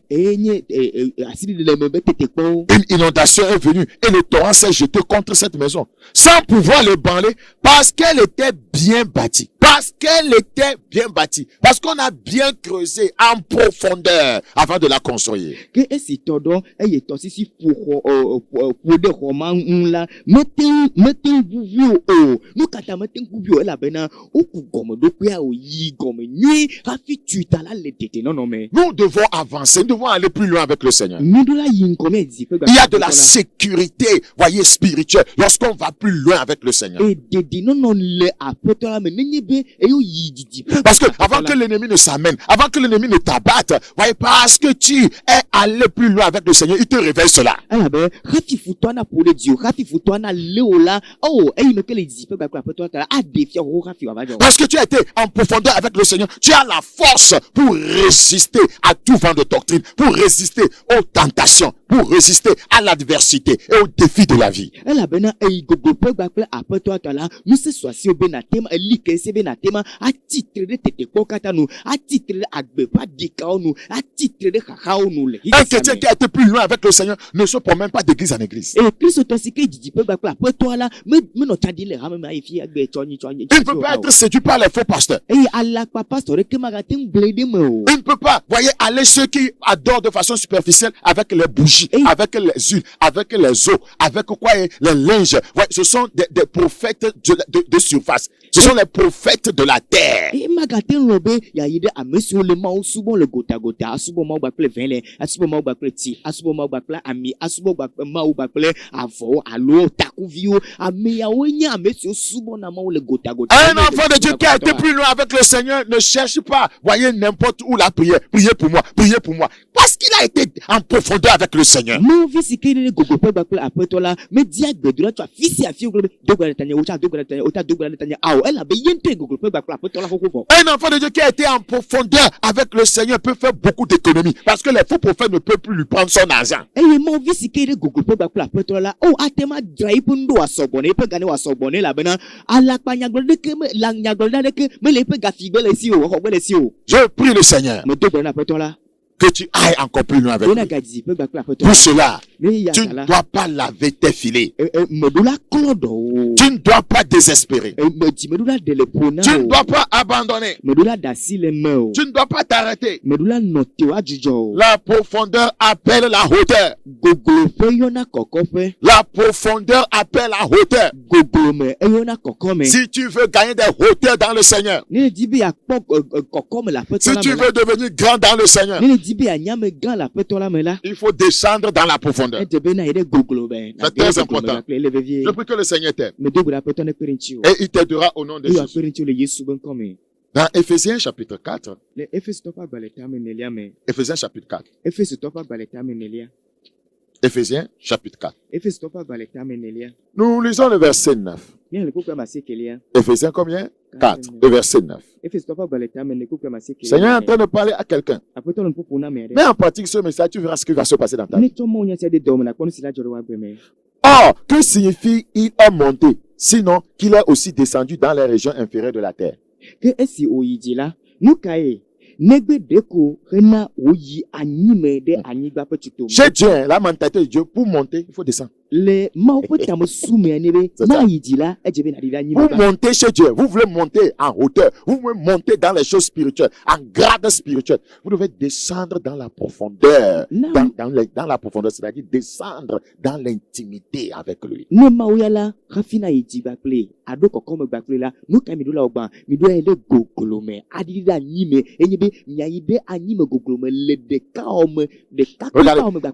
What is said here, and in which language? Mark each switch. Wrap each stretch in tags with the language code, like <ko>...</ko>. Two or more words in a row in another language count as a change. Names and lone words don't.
<fr>Une inondation est venue et le torrent s'est jeté contre cette maison sans pouvoir l'ébranler parce qu'elle était bien bâtie. Parce qu'elle était bien bâtie. Parce qu'on a bien creusé en profondeur avant de la construire.</fr> <ee>ke esi tɔ dɔ eye tɔsisi ƒo xɔ ƒo ɖe xɔ ma ŋu la mete ŋuvi o nu katã mete ŋuvi o elabena woku gɔmeɖokpea o yi gɔme nyui hafi tui ta la le dedienɔnɔ me.</ee> <fr>Nous devons avancer. Nous devons aller plus loin avec le Seigneur.</fr> <ee>Nuɖo la yi ŋkɔ mɛ zi ƒe</ee> <fr>Il y a de la sécurité, voyez, spirituelle, lorsqu'on va plus loin avec le Seigneur.</fr> <ee>e dedienɔnɔ le aƒetɔ la me nenye be eyo yi didi.</ee> <fr>Parce que avant que l'ennemi ne s'amène, avant que l'ennemi ne t'abatte, voyez, parce que tu es allé plus loin avec le Seigneur, il te révèle cela.</fr> <ee>elabe hafi futɔ na ƒo ɖe dzi o hafi futɔ na lé o la eyi me ke le zi ƒe gbakple aƒetɔ ta la aɖe fia wo hafi wòava dzɔ.</ee> <fr>Parce que tu as été en profondeur avec le Seigneur, tu as la force pour résister à tout vent de doctrine, pour résister aux tentations, pour résister à l'adversité et aux défis de la vie.</fr> <ee>elabena eyi gogo ƒe gbakple aƒetɔ ta la ŋusẽ suasiwo be natema eli ke se be natema atitre ɖe tetekpɔ katã nu atitre ɖe agbe ƒe adikawo nu atitre ɖe xaxawo nu le</ee> <fr>Un chrétien qui a été plus loin avec le Seigneur ne se promène pas d'église en église.</fr> <ee>eye kristotɔ si ke didi ƒe gbakple aƒetɔ la menɔ tsa di le hame me ayi fi agbe tsɔnyi.</ee> <fr>Il ne peut pas être séduit par les faux pasteurs.</fr> <ee>eye alakpa pastor ɖeke magate ŋu gblẽ ɖe me o.</ee> <fr>Il ne peut pas, voyez, aller ceux qui adorent de façon superficielle avec les bougies, Et- avec les huiles, avec les eaux, avec quoi, les linges. Voyez, ce sont des prophètes de surface. Ce sont les prophètes de la terre.</fr> <ee>eye magate ŋlɔ be yayi ɖe ame siwo le mawo subɔ le gotagota asubɔ mawo gbakple vɛlɛ asubɔ mawo gbakple tsi asubɔ mawo gbakple ami asubɔ mawo gbakple avɔwo alo takuviwo ame yawo nye ame siwo subɔna mawo le gotagota.</ee> <fr>Un enfant de Dieu qui a été plus loin avec le Seigneur ne cherche pas, voyez, n'importe où la prière. Priez pour moi, priez pour moi. Parce qu'il a été en profondeur avec le Seigneur.</fr> <ee>Mawovi si ke ɖe gogo ƒe gbakple aƒetɔ la medi agbedola tso afi sia afi wogblɔ be dogba ɖe tanye wotsa dogba ɖe tanye wota dogba ɖe tanye awɔ elabe ye ŋutɔe gogo ƒe gbakple aƒetɔ la xoxo vɔ.</ee> <fr>Un enfant de Dieu qui a été en profondeur avec le Seigneur peut faire beaucoup d'économies. Parce que les faux prophètes ne peuvent plus lui prendre son argent.</fr> <ee>eye mawovi si ke ɖe gogo ƒe gbakple aƒetɔ la ate ma dzra yiƒe nu ɖo wòasɔgbɔ ne yiƒe gane wòasɔgbɔ ne elabena alakpa nyagblɔɖila ɖeke mele yiƒe gafigbe le si o exɔgbe le si o.</ee> <fr>Je prie le Seigneur</fr> <ee>medo gbe na aƒetɔ la</ee> <fr>que tu ailles encore plus loin avec</fr> <ee>bena</ee> <fr>lui.</fr> <ee>gadzi ƒe gbakple aƒetɔ</ee> <fr>Pour cela,</fr> <ee>ne ya</ee> <fr>tu</fr> <ee>ta</ee> <fr>ne</fr> <ee>la</ee> <fr>dois pas laver tes filets.</fr> <ee>meɖo la klɔ ɖɔ o</ee> <fr>Tu ne dois pas désespérer.</fr> <ee>dzimeɖo la ɖe le ƒo na</ee> <fr>Tu ne</fr> <ee>o</ee> <fr>dois pas abandonner.</fr> <ee>meɖo la ɖe asi le me o</ee> <fr>Tu ne dois pas t'arrêter.</fr> <ee>meɖo la nɔ te o adzudzɔ o.</ee> <fr>La profondeur appelle la hauteur.</fr> <ee>gogloƒe yɔna kɔkɔƒe</ee> <fr>La profondeur appelle la hauteur.</fr> <ee>goglome eyɔna kɔkɔme.</ee> <fr>Si tu veux gagner des hauteurs dans le Seigneur,</fr> <ee>ne di be yakpɔ kɔkɔme le aƒetɔ</ee> <fr>si</fr> <ee>la</ee> <fr>tu</fr> <ee>me la</ee> <fr>veux devenir grand dans le Seigneur,</fr> <ee>ne di be yanyame gã le aƒetɔ la me la</ee> <fr>il faut descendre dans la profondeur.</fr> <ee>edze be na yi ɖe goglome</ee> <fr>C'est très important.</fr> <ee>ele vevie</ee> <fr>Je prie que le Seigneur t'aide.</fr> <ee>medo gbe ɖe aƒetɔ ne kpe ɖe ŋuti o</ee> <fr>Et il t'aidera au nom de</fr> <ee>eye</ee> <fr>Jésus.</fr> <ee>akpe ɖe ŋuti o le yesu be ŋkɔ me.</ee> <fr>Dans Éphésiens chapitre 4,</fr> <ee>le efesitɔ ƒe agbalẽ tame nelia me</ee> <fr>Éphésiens chapitre 4,</fr> <ee>efesitɔ ƒe agbalẽ tame nelia</ee> <fr>Éphésiens chapitre 4.</fr> <ee>efesitɔ ƒe agbalẽ tame nelia</ee> <fr>Nous lisons le verset 9.</fr> <ee>míale kpukpe ame asiekelia</ee> <fr>Éphésiens combien? 4, le verset 9.</fr> <ee>efesitɔ ƒe agbalẽ tame ne kpukpe ame</ee> <fr>Seigneur est en</fr> <ee>asiekelia</ee> <fr>train de parler à quelqu'un.</fr> <ee>aƒetɔ le nuƒoƒo na ame</ee> <fr>Mets</fr> <ee>aɖe</ee> <fr>en pratique ce message, tu verras ce qui va se passer dans ta vie.</fr> <ee>ne tsɔ mawo nya sia de dɔ me nakpɔ nu si la dzɔ ɖe woagbe me.</ee> <fr>Or, que signifie il est monté? Sinon, qu'il est aussi descendu dans les régions inférieures de la terre.</fr> <ee>ke esi wòyi dzi la nu ka ye negbe ɖeko hena wòyi anyime ɖe anyigba ƒe tuto me.</ee> <fr>Chez Dieu, la mentalité de Dieu, pour monter, il faut descendre.</fr> <ee>le mawo ƒe tamesu mea ne be</ee> <fr>C'est ça.</fr> <ee>na yi dzi la edze be naɖi ɖe</ee> <fr>Vous</fr> <ee>anyigba.</ee> <fr>montez chez Dieu, vous voulez monter en hauteur, vous voulez monter dans les choses spirituelles, en grade spirituel. Vous devez descendre dans la profondeur, Non. dans la profondeur, c'est-à-dire descendre dans l'intimité avec lui.</fr> <ee>ne mawo ya la hafi na yi dzi gbakple aɖo kɔkɔme gbakple la nu ka mi ɖo la wo gbã mi ɖo ya ɖe goglo me aɖi ɖe anyime enye be miayi ɖe anyime goglo me le ɖekawɔ me ɖeka kpekawɔ me</ee>